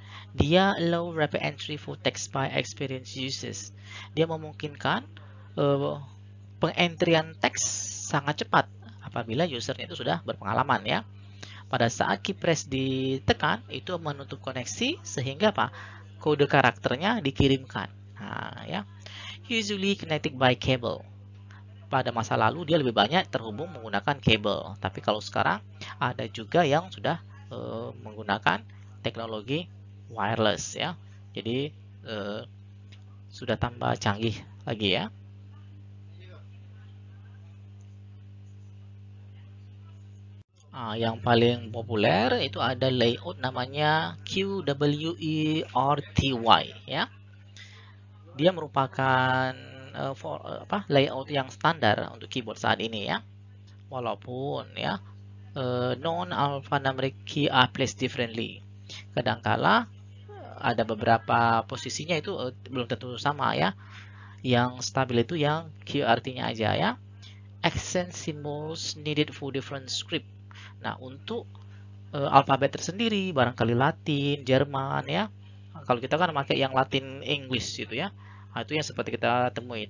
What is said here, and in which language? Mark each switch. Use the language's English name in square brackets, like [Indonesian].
[English] Dia allow rapid entry for text by experienced users. [Indonesian] Dia memungkinkan pengentrian teks sangat cepat apabila usernya itu sudah berpengalaman ya. Pada saat key press ditekan, itu menutup koneksi sehingga apa? Kode karakternya dikirimkan. Nah, ya. [English] Usually connected by cable. [Indonesian] Pada masa lalu dia lebih banyak terhubung menggunakan kabel, tapi kalau sekarang ada juga yang sudah menggunakan teknologi wireless ya. Jadi sudah tambah canggih lagi ya. Yang paling populer itu ada layout namanya QWERTY ya. Dia merupakan layout yang standar untuk keyboard saat ini ya. Walaupun ya [English] non-alphanumeric key are placed differently. [Indonesian] Kadangkala ada beberapa posisinya itu belum tentu sama ya. Yang stabil itu yang QWERTY-nya aja ya. [English] Accent symbols needed for different script. [Indonesian] Nah, untuk alfabet tersendiri, barangkali Latin, Jerman ya. Kalau kita kan pakai yang Latin English gitu ya. Itu yang seperti kita temui.